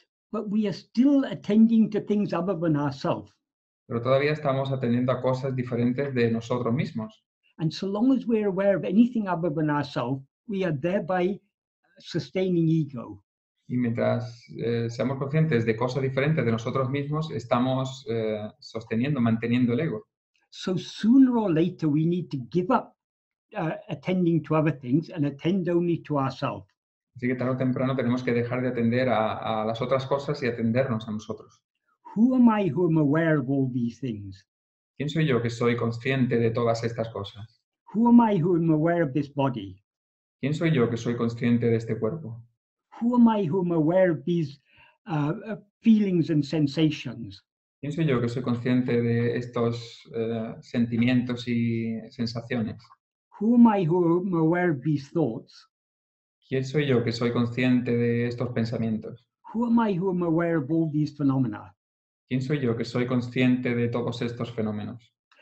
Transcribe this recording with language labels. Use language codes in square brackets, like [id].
[en] But we are still attending to things other than ourselves. [es] Pero todavía estamos atendiendo a cosas diferentes de nosotros mismos. [en] And so long as we're aware of anything other than ourselves, we are thereby sustaining ego. [es] Y mientras seamos conscientes de cosas diferentes de nosotros mismos, estamos sosteniendo, manteniendo el ego. [en] So sooner or later, we need to give up attending to other things and attend only to ourselves. [es] Así que tarde o temprano tenemos que dejar de atender a las otras cosas y atendernos a nosotros. [en] Who am I who am aware of all these things? [es] ¿Quién soy yo que soy consciente de todas estas cosas? [en] Who am I who am aware of this body? [es] ¿Quién soy yo que soy consciente de este cuerpo? [en] Who am I who am aware of these feelings and sensations? [es] ¿Quién soy yo que soy consciente de estos sentimientos y sensaciones? [en] Who am I who am aware of these thoughts? [es] ¿Quién soy yo que soy consciente de estos pensamientos? [en] Who am I who am aware of all these phenomena? [es] ¿Quién soy yo que soy consciente de todos estos fenómenos?